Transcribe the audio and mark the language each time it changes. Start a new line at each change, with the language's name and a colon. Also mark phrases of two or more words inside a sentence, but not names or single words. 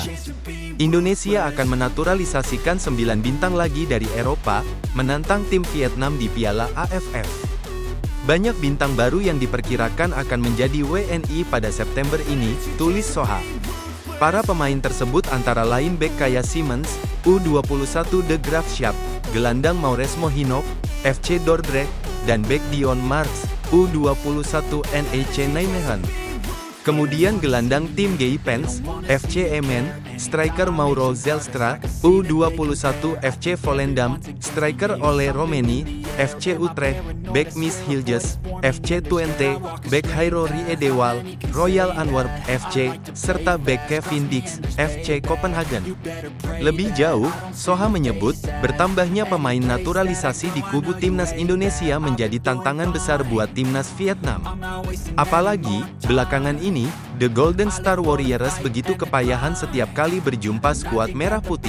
Indonesian: Indonesia akan menaturalisasikan 9 bintang lagi dari Eropa, menantang tim Vietnam di Piala AFF. Banyak bintang baru yang diperkirakan akan menjadi WNI pada September ini, tulis Soha. Para pemain tersebut antara lain bek Kaya Simmons, U21 De Graafschap, gelandang Maures Mohinok, FC Dordrecht, dan bek Dion Marks, U21 NEC Nijmegen. Kemudian gelandang tim Geipens, FC Emmen, striker Mauro Zelstra, U21 FC Volendam, striker Ole Romeni, FC Utrecht, bek Miss Hilges, FC Twente, bek Hairo Riedewald, Royal Antwerp FC, serta bek Kevin Dix, FC Copenhagen. Lebih jauh, Soha menyebut, bertambahnya pemain naturalisasi di kubu timnas Indonesia menjadi tantangan besar buat timnas Vietnam. Apalagi, belakangan ini, The Golden Star Warriors begitu kepayahan setiap kali berjumpa skuad merah putih.